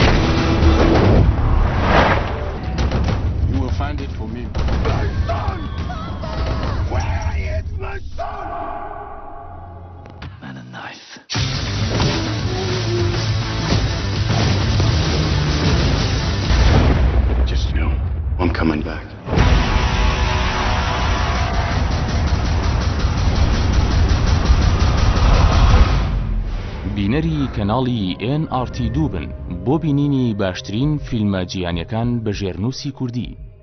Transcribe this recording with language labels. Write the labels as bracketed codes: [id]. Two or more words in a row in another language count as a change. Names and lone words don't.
[en] You will find it for me. My son! Where is my son? And a knife. Just know, I'm coming back. [ckb] بینەری کەناڵی NRT2 بن بۆ بینینی باشترین فیلمە جیهانیەکان بە ژێرنووسی کوردی.